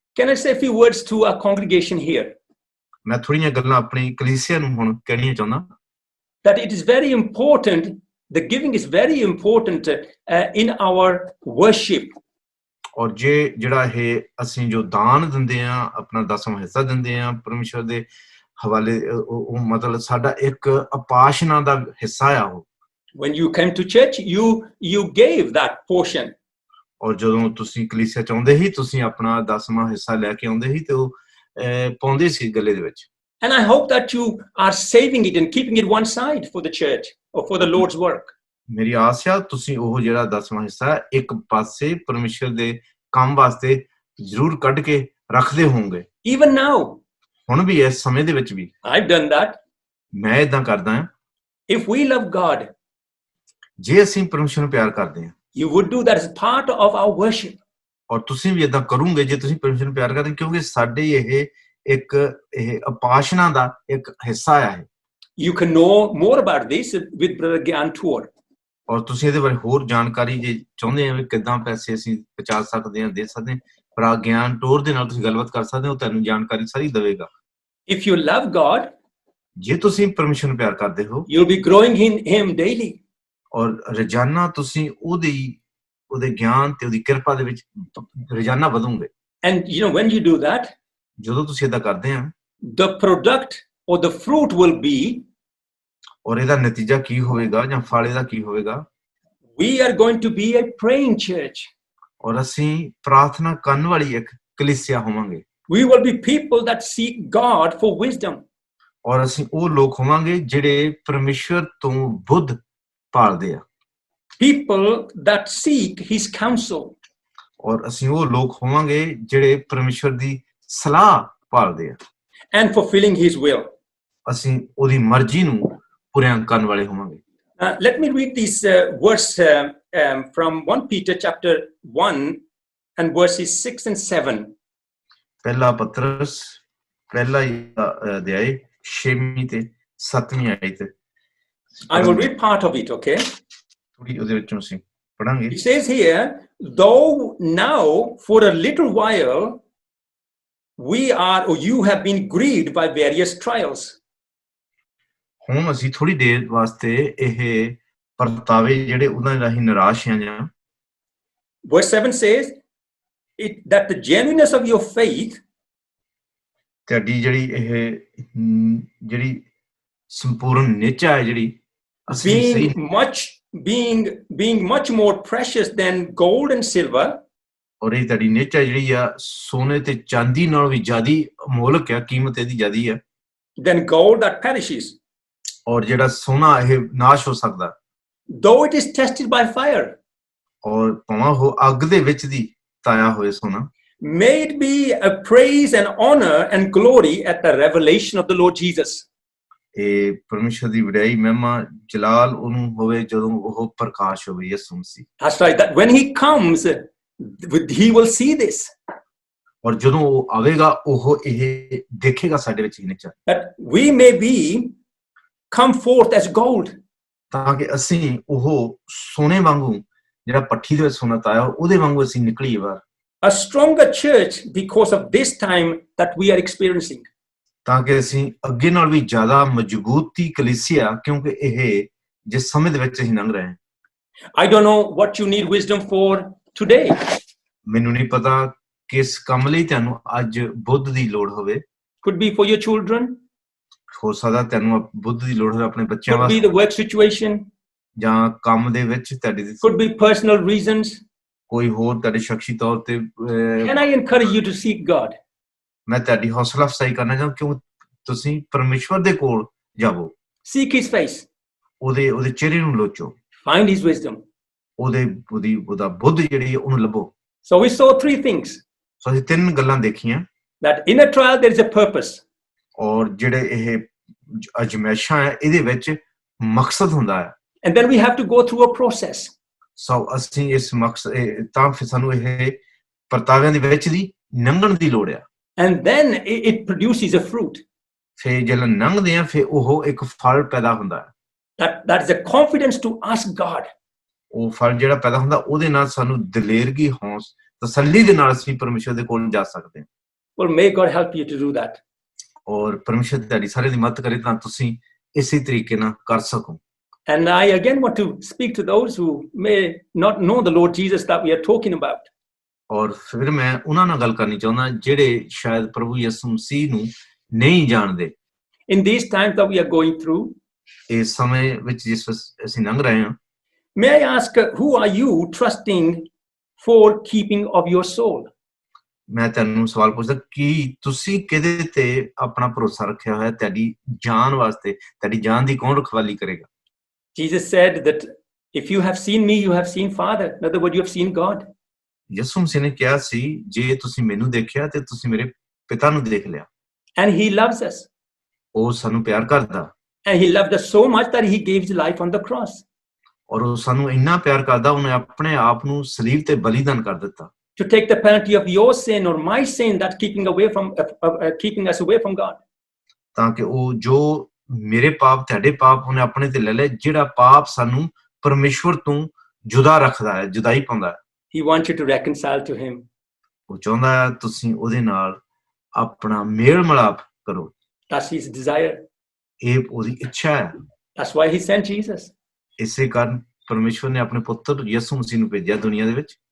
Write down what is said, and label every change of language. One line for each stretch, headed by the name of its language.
English: Can I say a few words to our congregation here?
Punjabi: ਮੈਂ ਥੋੜੀਆਂ ਗੱਲਾਂ ਆਪਣੀ ਕਲੀਸਿਆ ਨੂੰ ਹੁਣ ਕਹਿਣੀਆਂ ਚਾਹੁੰਦਾ।
English: That it is very important, the giving is very important in our worship.
Punjabi: ਔਰ ਜਿਹੜਾ ਇਹ ਅਸੀਂ ਜੋ ਦਾਨ ਦਿੰਦੇ ਆ, ਆਪਣਾ 10ਵਾਂ ਹਿੱਸਾ ਦਿੰਦੇ ਆ ਪਰਮੇਸ਼ਰ ਦੇ ਹਵਾਲੇ, ਉਹ ਮਤਲਬ ਸਾਡਾ ਇੱਕ ਉਪਾਸਨਾ ਦਾ ਹਿੱਸਾ ਆ ਉਹ।
English: When you came to church, you gave that portion.
Punjabi: ਔਰ ਜਦੋਂ ਤੁਸੀਂ ਕਲੀਸਿਆ ਚ ਆਉਂਦੇ ਸੀ, ਤੁਸੀਂ ਆਪਣਾ 10ਵਾਂ ਹਿੱਸਾ ਲੈ ਕੇ ਆਉਂਦੇ ਸੀ ਤੇ ਉਹ ਪਾਉਂਦੇ ਸੀ ਗੱਲੇ ਦੇ ਵਿੱਚ।
English: And I hope that you are saving it and keeping it one side for the church or for the Lord's work.
Punjabi: ਮੇਰੀ ਆਸ ਆ ਤੁਸੀਂ ਉਹ ਜਿਹੜਾ 10ਵਾਂ ਹਿੱਸਾ ਇੱਕ ਪਾਸੇ ਪਰਮੇਸ਼ਰ ਦੇ ਕੰਮ ਵਾਸਤੇ ਜ਼ਰੂਰ ਕੱਢ ਕੇ ਰੱਖਦੇ ਹੋਵੋਗੇ।
English: Even now.
Punjabi: ਹੁਣ ਵੀ ਇਸ ਸਮੇਂ ਦੇ ਵਿੱਚ ਵੀ।
English: I've done that.
Punjabi: ਮੈਂ ਇਦਾਂ ਕਰਦਾ ਹਾਂ।
English: If we love God,
Punjabi: ਜੇ ਅਸੀਂ ਪਰਮੇਸ਼ਰ ਨੂੰ ਪਿਆਰ ਕਰਦੇ ਹਾਂ,
English: you would do that as part of our worship.
Punjabi: ਔਰ ਤੁਸੀਂ ਵੀ ਇਦਾਂ ਕਰੋਗੇ ਜੇ ਤੁਸੀਂ ਪਰਮੇਸ਼ਰ ਨੂੰ ਪਿਆਰ ਕਰਦੇ, ਕਿਉਂਕਿ ਸਾਡੇ ਇਹ ਉਪਾਸਨਾ ਦਾ ਇੱਕ ਹਿੱਸਾ ਹੈ।
English: You can know more about this with Brother Gyan Tour.
Punjabi: ਔਰ ਤੁਸੀਂ ਇਹਦੇ ਬਾਰੇ ਹੋਰ ਜਾਣਕਾਰੀ ਜੇ ਚਾਹੁੰਦੇ ਆ ਵੀ ਕਿੱਦਾਂ ਪੈਸੇ ਅਸੀਂ ਪਹੁੰਚਾ ਸਕਦੇ ਹਾਂ, ਦੇ ਸਕਦੇ ਹਾਂ, ਭਰਾ ਗਿਆਨ ਟੂਰ ਦੇ ਨਾਲ ਤੁਸੀਂ ਗੱਲਬਾਤ ਕਰ ਸਕਦੇ ਹੋ, ਤੁਹਾਨੂੰ ਜਾਣਕਾਰੀ ਸਾਰੀ ਦੇਵੇਗਾ।
English: If you love God,
Punjabi: ਜੇ ਤੁਸੀਂ ਪਰਮੇਸ਼ਰ ਨੂੰ ਪਿਆਰ ਕਰਦੇ ਹੋ,
English: you'll be growing in him daily.
Punjabi: ਔਰ ਰੋਜ਼ਾਨਾ ਤੁਸੀਂ ਉਹਦੇ ਗਿਆਨ ਤੇ ਉਹਦੀ ਕਿਰਪਾ ਦੇ ਵਿੱਚ ਰੋਜ਼ਾਨਾ ਵਧੋਗੇ।
English: And you know, when you do that,
Punjabi: ਜਦੋਂ ਤੁਸੀਂ ਏਦਾਂ ਕਰਦੇ ਆ,
English: the product or the fruit will be,
Punjabi: ਔਰ ਇਹਦਾ ਨਤੀਜਾ ਕੀ ਹੋਵੇਗਾ ਜਾਂ ਫਲ ਇਹਦਾ ਕੀ ਹੋਵੇਗਾ?
English: We are going to be a praying church.
Punjabi: ਔਰ ਅਸੀਂ ਪ੍ਰਾਰਥਨਾ ਕਰਨ ਵਾਲੀ ਇੱਕ ਕਲੀਸਿਆ ਹੋਵਾਂਗੇ।
English: We will be people that seek God for wisdom.
Punjabi: ਔਰ ਅਸੀਂ ਉਹ ਲੋਕ ਹੋਵਾਂਗੇ ਜਿਹੜੇ ਪਰਮੇਸ਼ਰ ਤੋਂ ਬੁੱਧ ਭਾਲਦੇ ਆ।
English: People that seek his counsel.
Punjabi: ਔਰ ਅਸੀਂ ਉਹ ਲੋਕ ਹੋਵਾਂਗੇ ਜਿਹੜੇ ਪਰਮੇਸ਼ਰ ਦੀ ਸਲਾਹ ਭਾਲਦੇ ਆ।
English: And fulfilling his will.
Punjabi: ਅਸੀਂ ਉਹਦੀ ਮਰਜ਼ੀ ਨੂੰ ਪੂਰਾ ਕਰਨ ਵਾਲੇ ਹੋਵਾਂਗੇ।
English: Let me read this verse from 1 Peter chapter 1 and verses 6 and 7.
Punjabi: ਪਹਿਲਾ ਪਤਰਸ ਪਹਿਲਾ ਅਧਿਆਇ 6ਵੀਂ ਤੇ 7ਵੀਂ ਆਇਤ।
English: I will read part of it, okay?
Punjabi: ਥੋੜੀ ਉਹਦੇ ਵਿੱਚੋਂ ਅਸੀਂ ਪੜਾਂਗੇ।
English: It says here, though now for a little while we are or you have been grieved by various trials.
Punjabi: ਹੁਣ ਅਸੀਂ ਥੋੜੀ ਦੇਰ ਵਾਸਤੇ ਇਹ ਪਰਤਾਵੇ ਜਿਹੜੇ ਉਹਨਾਂ ਰਾਹੀਂ ਨਿਰਾਸ਼ ਹਾਂ ਜਾਂ
English: Verse 7 says that the genuineness of your faith
Punjabi: ਤੁਹਾਡੀ ਜਿਹੜੀ ਇਹ ਜਿਹੜੀ ਸੰਪੂਰਨ ਨਿਚਾ ਹੈ ਜਿਹੜੀ ਅਸੀਂ ਸਹੀ
English: being much more precious than gold and silver,
Punjabi: ਔਰ ਇਹ ਤੁਹਾਡੀ ਨਿਚਾ ਜਿਹੜੀ ਆ ਸੋਨੇ ਤੇ ਚਾਂਦੀ ਨਾਲੋਂ ਵੀ ਜ਼ਿਆਦੀ ਅਮੋਲਕ ਆ, ਕੀਮਤ ਇਹਦੀ ਜ਼ਿਆਦੀ ਆ
English: than gold that perishes,
Punjabi: ਔਰ ਜਿਹੜਾ ਸੋਨਾ ਇਹ ਨਾਸ਼ ਹੋ ਸਕਦਾ,
English: though it is tested by fire,
Punjabi: ਔਰ ਭਾਵੇਂ ਉਹ ਅੱਗ ਦੇ ਵਿੱਚ ਦੀ ਤਾਇਆ ਹੋਏ ਸੋਨਾ,
English: may it be a praise and honor and glory at the revelation of the Lord Jesus.
Punjabi: ਇਹ ਪਰਮੇਸ਼ਰ ਦੀ ਵਡਿਆਈ ਮਹਿਮਾ ਜਲਾਲ ਉਹਨੂੰ ਹੋਵੇ ਜਦੋਂ ਉਹ ਪ੍ਰਕਾਸ਼ ਹੋਵੇ ਯਿਸੂ ਮਸੀਹ।
English: That's right, that when he comes he will see this,
Punjabi: ਔਰ ਜਦੋਂ ਉਹ ਆਵੇਗਾ ਉਹ ਇਹ ਦੇਖੇਗਾ ਸਾਡੇ ਵਿੱਚ ਹੀ ਨਿਚਾ,
English: that we may be come forth as gold,
Punjabi: ਤਾਂ ਕਿ ਅਸੀਂ ਉਹ ਸੋਨੇ ਵਾਂਗੂ ਜਿਹੜਾ ਪੱਠੀ ਦੇ ਵਿੱਚ ਸੋਨਾ ਤਾਇਆ ਉਹਦੇ ਵਾਂਗੂ ਅਸੀਂ ਨਿਕਲੀਏ ਬਾਹਰ,
English: a stronger church because of this time that we are experiencing.
Punjabi: ਤਾਂ ਕਿ ਅਸੀਂ ਅੱਗੇ ਨਾਲ ਵੀ ਜ਼ਿਆਦਾ ਮਜ਼ਬੂਤੀ ਕਲੀਸਿਆ, ਕਿਉਂਕਿ ਇਹ ਜਿਸ ਸਮੇਂ ਦੇ ਵਿੱਚ ਅਸੀਂ ਲੰਘ ਰਹੇ ਹਾਂ।
English: I don't know what you need wisdom for today.
Punjabi: ਮੈਨੂੰ ਨਹੀਂ ਪਤਾ ਕਿਸ ਕੰਮ ਲਈ ਤੁਹਾਨੂੰ ਅੱਜ ਬੁੱਧ ਦੀ ਲੋੜ ਹੋਵੇ।
English: Could be for your children,
Punjabi: ਹੋ ਸਕਦਾ ਤੁਹਾਨੂੰ ਬੁੱਧ ਦੀ ਲੋੜ ਹੋਵੇ ਆਪਣੇ ਬੱਚਿਆਂ
English: could be
Punjabi: ਵਾਸਤੇ,
English: the work situation,
Punjabi: ਜਾਂ ਕੰਮ ਦੇ ਵਿੱਚ ਤੁਹਾਡੀ
English: could be personal reasons.
Punjabi: ਕੋਈ ਹੋਰ ਤੁਹਾਡੇ ਸ਼ਖਸੀ ਤੌਰ ਤੇ
English: Can I encourage you to seek God?
Punjabi: ਮੈਂ ਤੁਹਾਡੀ ਹੌਸਲਾ ਅਫਜ਼ਾਈ ਕਰਨਾ ਚਾਹੁੰਦਾ, ਕਿਉਂ ਤੁਸੀਂ ਪਰਮੇਸ਼ਵਰ ਦੇ ਕੋਲ ਜਾਵੋ,
English: Seek his face,
Punjabi: ਉਹਦੇ ਚਿਹਰੇ ਨੂੰ ਲੋਚੋ,
English: find his wisdom.
Punjabi: ਉਹਦਾ ਬੁੱਧ ਜਿਹੜੀ ਉਹਨੂੰ ਲੱਭੋ।
English: So we saw three things,
Punjabi: ਸੋ ਅਸੀਂ ਤਿੰਨ ਗੱਲਾਂ ਦੇਖੀਆਂ,
English: that in a trial there is a purpose,
Punjabi: ਔਰ ਜਿਹੜੇ ਇਹ ਅਜਮਾਇਸ਼ਾਂ ਹੈ ਇਹਦੇ ਵਿੱਚ ਮਕਸਦ ਹੁੰਦਾ ਹੈ,
English: and then we have to go through a process.
Punjabi: ਸੋ ਅਸੀਂ ਇਸ ਮਕਸਦ ਤਾਂ ਫਿਰ ਸਾਨੂੰ ਇਹ ਪਰਤਾਵਿਆਂ ਦੇ ਵਿੱਚ ਦੀ ਲੰਘਣ ਦੀ ਲੋੜ ਆ,
English: And then it produces a fruit.
Punjabi: ਫਿਰ ਜਦੋਂ ਲੰਘਦੇ ਆ ਫਿਰ ਉਹ ਇੱਕ ਫਲ ਪੈਦਾ ਹੁੰਦਾ ਹੈ।
English: That is a confidence to ask God.
Punjabi: ਉਹ ਫਲ ਜਿਹੜਾ ਪੈਦਾ ਹੁੰਦਾ ਉਹਦੇ ਨਾਲ ਸਾਨੂੰ ਦਲੇਰਗੀ ਤਸੱਲੀ ਦੇ ਨਾਲ ਅਸੀਂ ਪਰਮੇਸ਼ਰ ਦੇ ਕੋਲ ਜਾ ਸਕਦੇ ਹਾਂ।
English: Well, may God help you to do that.
Punjabi: ਔਰ ਪਰਮੇਸ਼ਰ ਤੁਹਾਡੀ ਸਾਰੇ ਦੀ ਮਦਦ ਕਰੇ ਤਾਂ ਤੁਸੀਂ ਇਸੇ ਤਰੀਕੇ ਨਾਲ ਕਰ ਸਕੋ।
English: And I again want to speak to those who may not know the Lord Jesus that we are talking about.
Punjabi: ਔਰ ਫਿਰ ਮੈਂ ਉਹਨਾਂ ਨਾਲ ਗੱਲ ਕਰਨੀ ਚਾਹੁੰਦਾ ਜਿਹੜੇ ਸ਼ਾਇਦ ਪ੍ਰਭੂ ਯਿਸੂ ਮਸੀਹ ਨੂੰ ਨਹੀਂ ਜਾਣਦੇ।
English: In these times that we are going through,
Punjabi: ਇਸ ਸਮੇਂ ਵਿੱਚ ਜਿਸ ਵਿੱਚ ਅਸੀਂ ਲੰਘ ਰਹੇ ਹਾਂ,
English: may I ask, who are you trusting for keeping of your soul?
Punjabi: ਮੈਂ ਤੁਹਾਨੂੰ ਸਵਾਲ ਪੁੱਛਦਾ ਕਿ ਤੁਸੀਂ ਕਿਹਦੇ ਤੇ ਆਪਣਾ ਭਰੋਸਾ ਰੱਖਿਆ ਹੋਇਆ ਤੁਹਾਡੀ ਜਾਨ ਵਾਸਤੇ? ਤੁਹਾਡੀ ਜਾਨ ਦੀ ਕੌਣ ਰਖਵਾਲੀ ਕਰੇਗਾ?
English: Jesus said that if you have seen me, you have seen Father. In other words, you have seen God.
Punjabi: ਯਿਸੂ ਮਸੀਹ ਨੇ ਕਿਹਾ ਸੀ ਜੇ ਤੁਸੀਂ ਮੈਨੂੰ ਦੇਖਿਆ ਤੇ ਤੁਸੀਂ ਮੇਰੇ ਪਿਤਾ ਨੂੰ ਦੇਖ ਲਿਆ।
English: And he loves us.
Punjabi: ਉਹ ਸਾਨੂੰ ਪਿਆਰ ਕਰਦਾ,
English: And he loved us so much that he gave his life on the cross.
Punjabi: ਔਰ ਉਹ ਸਾਨੂੰ ਇੰਨਾ ਪਿਆਰ ਕਰਦਾ ਉਹਨੇ ਆਪਣੇ ਆਪ ਨੂੰ ਸਲੀਬ ਤੇ ਬਲੀਦਾਨ ਕਰ ਦਿੱਤਾ,
English: To take the penalty of your sin or my sin that's keeping us away from God.
Punjabi: ਤਾਂ ਕਿ ਉਹ ਜੋ ਮੇਰੇ ਪਾਪ ਤੁਹਾਡੇ ਪਾਪ ਉਹਨੇ ਆਪਣੇ ਤੇ ਲੈ ਲਏ, ਜਿਹੜਾ ਪਾਪ ਸਾਨੂੰ ਪਰਮੇਸ਼ਵਰ ਤੋਂ ਜੁਦਾ ਰੱਖਦਾ ਹੈ, ਜੁਦਾਈ ਪਾਉਂਦਾ ਹੈ।
English: He wants you to reconcile to him.
Punjabi: ਉਹ ਚਾਹੁੰਦਾ ਹੈ ਤੁਸੀਂ ਉਹਦੇ ਨਾਲ ਆਪਣਾ ਮੇਲ ਮਿਲਾਪ ਕਰੋ।
English: That's his desire.
Punjabi: ਇਹ ਉਹਦੀ ਇੱਛਾ ਹੈ।
English: That's why he sent Jesus,
Punjabi: ਇਸੇ ਕਾਰਨ ਪਰਮੇਸ਼ਵਰ ਨੇ ਆਪਣੇ ਪੁੱਤਰ ਯਿਸੂ ਮਸੀਹ ਨੂੰ ਭੇਜਿਆ ਦੁਨੀਆ ਦੇ ਵਿੱਚ,